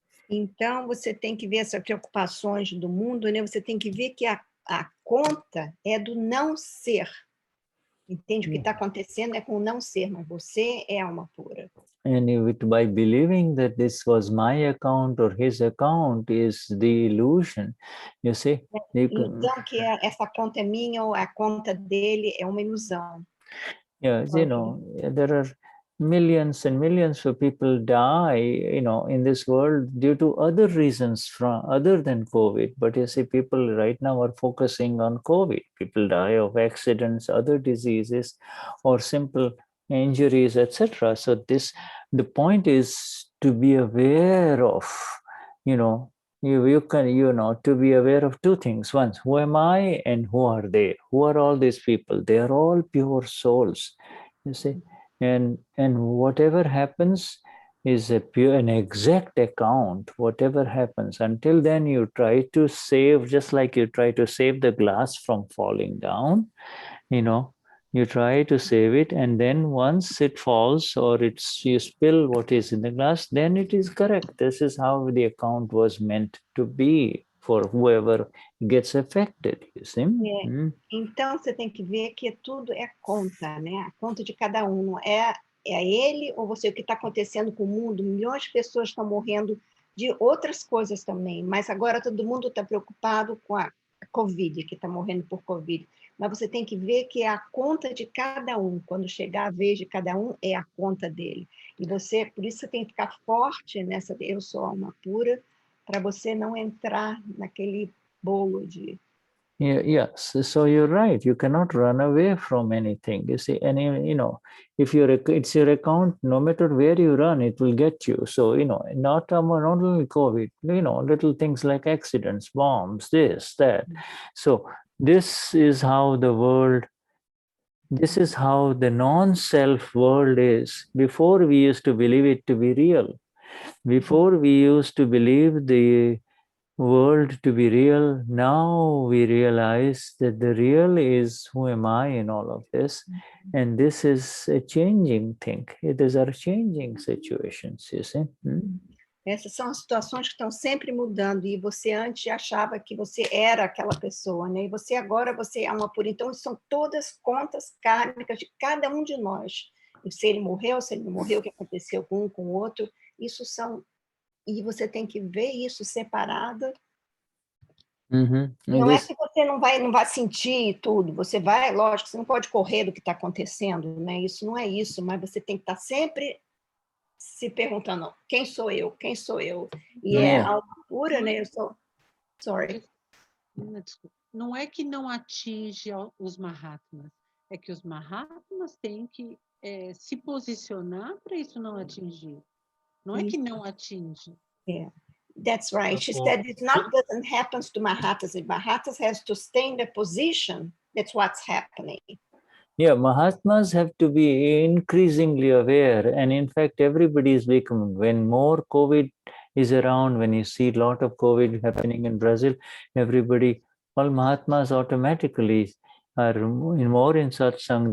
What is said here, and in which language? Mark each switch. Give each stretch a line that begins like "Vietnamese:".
Portuguese: Então, você tem que ver essas preocupações do mundo, né? Você tem que ver que a conta é do não ser. Entende? O que está acontecendo é com o não ser, mas você é alma pura.
English: And by believing that this was my account or his account is the illusion, you see.
Portuguese: Então, que essa conta é minha ou a conta dele é uma ilusão.
English: Yeah, you know, there are millions and millions of people die, you know, in this world due to other reasons from other than COVID. But you see, people right now are focusing on COVID. People die of accidents, other diseases, or simple injuries, etc. So the point is to be aware of, you know, you can, you know, to be aware of two things. One, who am I and who are they? Who are all these people? They are all pure souls, you see. And whatever happens is an exact account, whatever happens. Until then, you try to save, just like you try to save the glass from falling down, you know, you try to save it, and then once it falls or you spill what is in the glass, then it is correct. This is how the account was meant to be for whoever gets affected, you see.
Portuguese: Então, você tem que ver que tudo é conta, né? A conta de cada um. Não é ele ou você. O que está acontecendo com o mundo, milhões de pessoas estão morrendo de outras coisas também, mas agora todo mundo está preocupado com a Covid, que está morrendo por Covid. Mas você tem que ver que é a conta de cada um. Quando chegar a vez de cada um, é a conta dele. E você, por isso, você tem que ficar forte nessa eu sou alma pura, para você não entrar naquele bolo de...
English: Yes, so you're right. You cannot run away from anything. You see, and you know, if it's your account, no matter where you run, it will get you. So you know, not only COVID, you know, little things like accidents, bombs, this, that. So this is how the world. This is how the non-self world is. Before we used to believe it to be real. Before we used to believe the world to be real, now we realize that the real is who am I in all of this, and this is a changing thing. These are changing situations, you see.
Portuguese: Essas são as situações que estão sempre mudando, e você antes achava que você era aquela pessoa, né? E você agora, você é uma pura. Então, são todas contas kármicas de cada um de nós. E se ele morreu, se ele não morreu, o que aconteceu com um, com o outro, isso são... E você tem que ver isso separado. Não é que você não vai sentir tudo, você vai, lógico, você não pode correr do que está acontecendo, né? Isso não é isso, mas você tem que estar sempre se perguntando, quem sou eu? Quem sou eu? E é alma pura, né? Eu sou...
English: Sorry.
Portuguese: Não é que não atinge os Mahatmas, é que os Mahatmas têm que se posicionar para isso não atingir. Não é que não atinge.
English: Yeah, that's right. She said it doesn't happen to Mahatmas. If Mahatmas has to stay in the position, that's what's happening. Yeah, Mahatmas have to be increasingly aware. And in fact, everybody is becoming, when more COVID is around, when you see a lot of COVID happening in Brazil, everybody, all Mahatmas automatically are more in satsang.